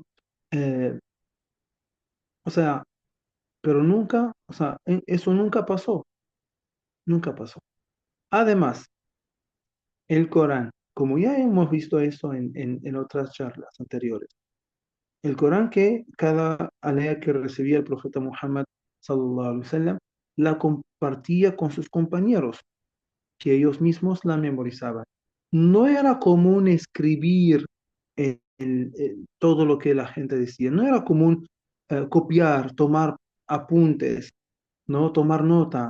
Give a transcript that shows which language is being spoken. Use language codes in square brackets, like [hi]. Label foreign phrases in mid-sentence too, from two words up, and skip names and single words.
[es] Eh, o sea, pero nunca, o sea, eso nunca pasó, nunca pasó. Además, el Corán, como ya hemos visto eso en otras charlas anteriores, el Corán que cada alea que recibía el profeta Muhammad [ar] صلى الله عليه وسلم [es] la compartía con sus compañeros, que ellos mismos la memorizaban. No era común escribir todo lo que la gente decía, no era común copiar, tomar apuntes, no tomar nota.